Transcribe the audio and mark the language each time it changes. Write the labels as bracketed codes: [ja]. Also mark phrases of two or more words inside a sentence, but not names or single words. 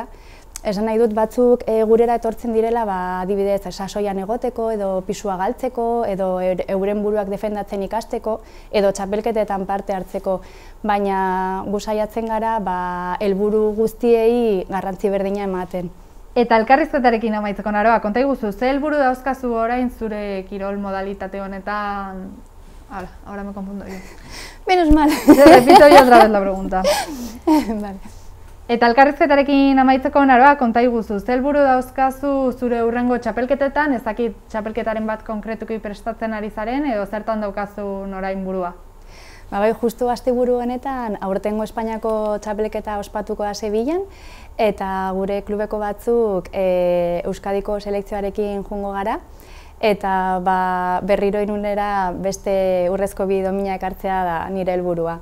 [eu] Esan nahi dut batzuk gurera etortzen direla, adibidez, sasoian egoteko, edo pisua galtzeko, edo euren buruak defendatzen ikasteko, edo txapelketetan parte hartzeko, baina gu saiatzen gara helburu guztiei garrantzi berdina ematen. Eta elkarrizketarekin amaitzeko, Naroa, konta iguzu, ze helburu dauzkazu orain zure kirol modalitate honetan? Hala, [es] ahora me confundo yo. Menos mal. Repito yo otra vez la pregunta. Vale. [eu] Eta elkarrizketarekin amaitzeko, Naroa, konta iguzu, ze helburu dauzkazu zure hurrengo txapelketetan, ez dakit txapelketaren bat konkretuki prestatzen ari zaren, edo zertan daukazu orain burua? Bai, justu asteburu honetan aurtengo Espainiako txapelketa ospatuko da Sevillan, eta gure klubeko batzuk Euskadiko selekzioarekin joango gara, eta berriro Irunera beste urrezko bi domina ekartzea da nire helburua.